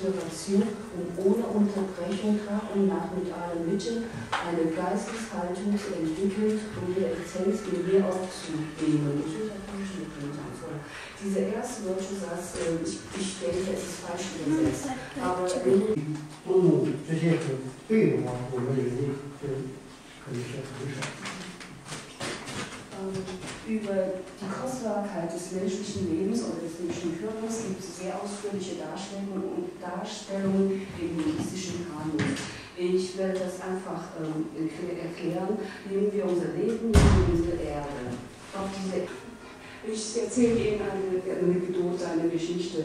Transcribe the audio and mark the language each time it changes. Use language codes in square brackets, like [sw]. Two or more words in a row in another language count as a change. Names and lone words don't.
[de] Meditation und ohne Unterbrechung nach und nach mit allen Mitteln eine Geisteshaltung entwickelt, um die Essenz in mir aufzunehmen. Dieser erste deutsche Satz, ich denke, es ist falsch übersetzt, aber [zh] 这些对的话，我们人类可以是很少。 [de] Über die Kostbarkeit des menschlichen Lebens oder des menschlichen Körpers gibt es sehr ausführliche Darstellungen im buddhistischen Kanon. Ich werde das einfach erklären. Nehmen wir unser Leben, nehmen wir unsere Erde. Ich erzähle Ihnen eine Anekdote, eine Geschichte.